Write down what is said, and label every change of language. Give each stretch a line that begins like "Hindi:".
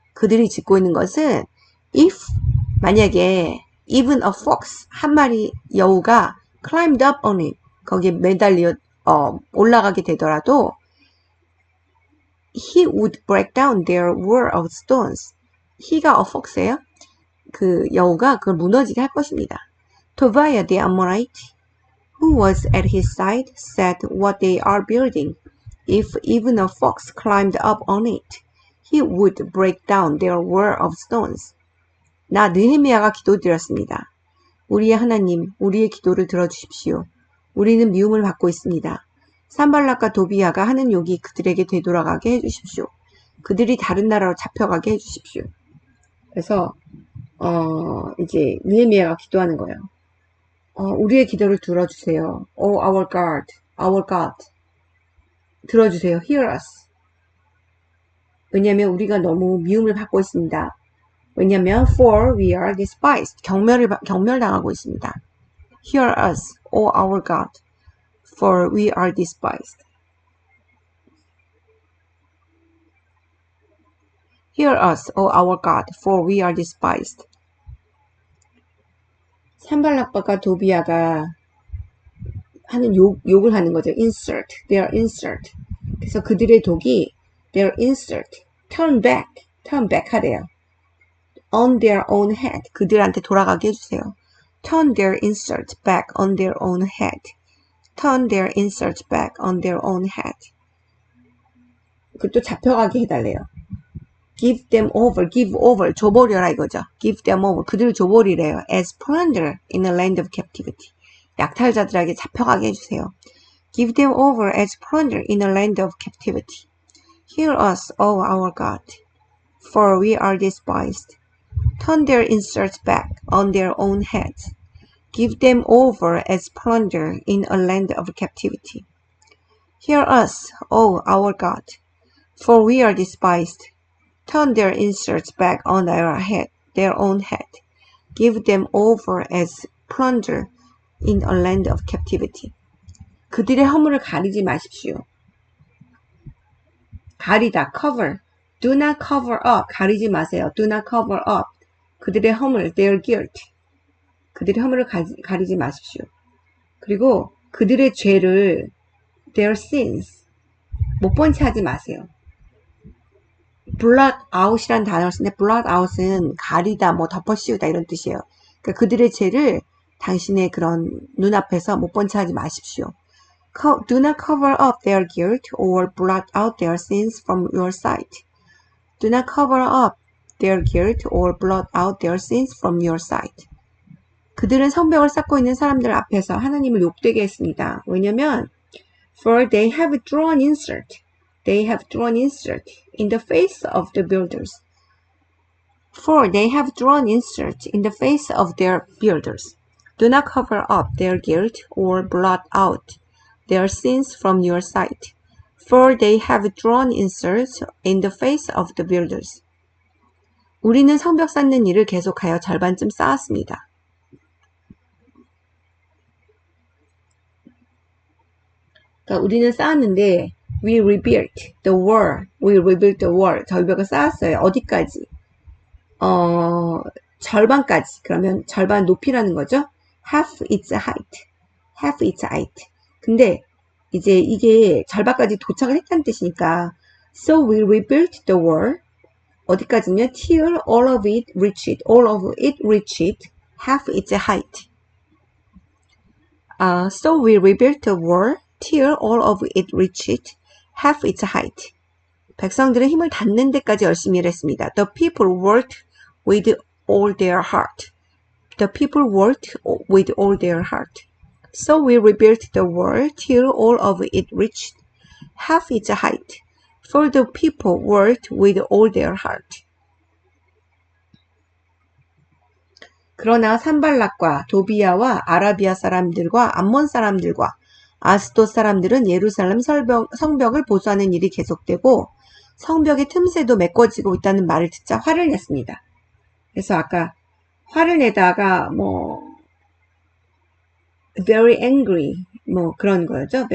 Korean: 그들이 짓고 있는 것은
English: if
Korean: 만약에
English: even a fox
Korean: 한 마리 여우가
English: climbed up on it
Korean: 거기에 매달려 올라가게 되더라도
English: he would break down their wall of stones.
Korean: he가
English: a fox
Korean: 예요. 그 여우가 그걸 무너지게 할 것입니다.
English: Tobiah the Amorite, who was at his side, said what they are building. If even a fox climbed up on it, he would break down their wall of stones.
Korean: 나 느헤미야가 기도드렸습니다. 우리의 하나님, 우리의 기도를 들어주십시오. 우리는 미움을 받고 있습니다. 산발락과 도비아가 하는 욕이 그들에게 되돌아가게 해주십시오. 그들이 다른 나라로 잡혀가게 해주십시오. 그래서 이제 느헤미야가 기도하는 거예요. 우리의 기도를 들어주세요.
English: Oh our God, our God.
Korean: 들어주세요.
English: Hear us.
Korean: 왜냐하면 우리가 너무 미움을 받고 있습니다. 왜냐하면
English: for we are despised.
Korean: 경멸당하고 있습니다.
English: Hear us, O our God, for we are despised. Hear us, O our God, for we are despised.
Korean: 산발락과 도비아가 하는 욕을 하는 거죠.
English: Insert, their insert.
Korean: 그래서 그들의 독이
English: their insert, turn back
Korean: 하래요.
English: On their own head.
Korean: 그들한테 돌아가게 해주세요.
English: Turn their insert back on their own head. Turn their insert back on their own head.
Korean: 그것도 잡혀가게 해달래요.
English: Give them over, give over,
Korean: 줘버려라 이거죠.
English: Give them over,
Korean: 그들을 줘버리래요.
English: As plunder in a land of captivity.
Korean: 약탈자들에게 잡혀가게 해주세요.
English: Give them over as plunder in a land of captivity. Hear us, O our God, for we are despised. Turn their insults back on their own heads. Give them over as plunder in a land of captivity. Hear us, O our God, for we are despised. Turn their insults back on their own head. Give them over as plunder in a land of captivity.
Korean: 그들의 허물을 가리지 마십시오. 가리다,
English: cover. Do not cover up.
Korean: 가리지 마세요.
English: Do not cover up.
Korean: 그들의 허물,
English: their guilt.
Korean: 그들의 허물을 가리지 마십시오. 그리고 그들의 죄를,
English: their sins.
Korean: 못 본 채 하지 마세요. blot out이라는 단어를 쓰는데 blot out은 가리다, 뭐 덮어씌우다 이런 뜻이에요. 그러니까 그들의 죄를 당신의 그런 눈앞에서 못 본 채 하지 마십시오.
English: Do not cover up their guilt or blot out their sins from your sight. Do not cover up their guilt or blot out their sins from your sight.
Korean: 그들은 성벽을 쌓고 있는 사람들 앞에서 하나님을 욕되게 했습니다. 왜냐면
English: for they have drawn insult. They have drawn insult in the face of the builders. For they have drawn insult in the face of their builders. Do not cover up their guilt or blot out their sins from your sight. For they have drawn insult in the face of the builders.
Korean: 우리는 성벽 쌓는 일을 계속하여 절반쯤 쌓았습니다. 그러니까 우리는 쌓았는데
English: we rebuilt the wall. We rebuilt the wall.
Korean: 절벽을 쌓았어요. 어디까지? 절반까지. 그러면 절반 높이라는 거죠.
English: Half its height. Half its height.
Korean: 근데 이제 이게 절반까지 도착을 했다는 뜻이니까
English: so we rebuilt the wall.
Korean: 어디까지냐?
English: Till all of it reached. All of it reached half its height. So we rebuilt the wall till all of it reached half its height.
Korean: 백성들은 힘을 닿는 데까지 열심히 일했습니다.
English: The people worked with all their heart. The people worked with all their heart. So we rebuilt the wall till all of it reached half its height. For the people worked with all their heart.
Korean: 그러나 산발락과 도비아와 아라비아 사람들과 암몬 사람들과 아스돗 사람들은 예루살렘 성벽을 보수하는 일이 계속되고 성벽의 틈새도 메꿔지고 있다는 말을 듣자 화를 냈습니다. 그래서 아까 화를 내다가
English: very angry
Korean: 그런 거였죠.